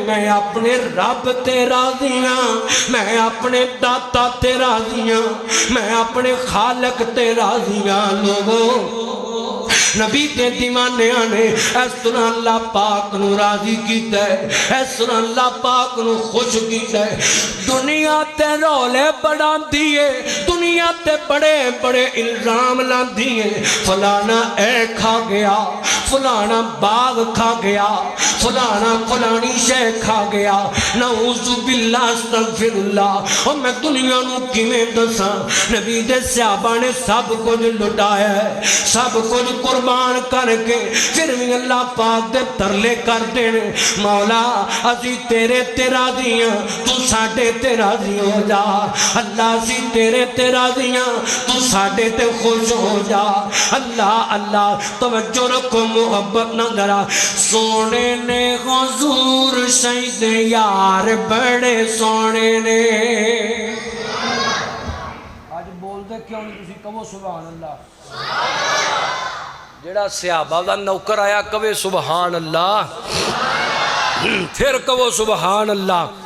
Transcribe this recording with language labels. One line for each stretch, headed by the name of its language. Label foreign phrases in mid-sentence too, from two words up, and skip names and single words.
Punjabi: میں اپنے رب تے راضی ہاں میں اپنے داتا تے راضی ہاں میں اپنے خالق تے راضی ہاں لوگوں نبی تے دیوانے آنے اس طرح اللہ پاک نو راضی کیتا ہے اس طرح اللہ پاک نو خوش کیتا ہے دنیا تے رولے بڑھا دیئے دنیا تے بڑے بڑے الزام لا دیئے فلانا اے کھا گیا فلانا باغ کھا گیا فلانا فلانی شے کھا گیا
Arabic: نعوذ باللہ استغفر اللہ
Punjabi: اور میں دنیا نو کیویں دساں نبی دے صحابہ نے سب کچھ لٹایا ہے سب کچھ قربان کر کے پھر بھی اللہ پاک دے ترلے کر دینے مولا اسی تیرے تے راضیاں تو ساڑھے تے راضی ہو جا اللہ اسی تیرے تے راضیاں تو ساڑھے تے خوش ہو جا اللہ اللہ توجہ رکھو محبت نہ ذرا سونے نے حضور سید یار بڑے سونے نے آج بول دے کیوں نہیں تسی کہو
Arabic: سبحان اللہ
Punjabi: جڑا صحابہ دا نوکر آیا کہے
Arabic: سبحان اللہ
Punjabi: پھر کہو
Arabic: سبحان اللہ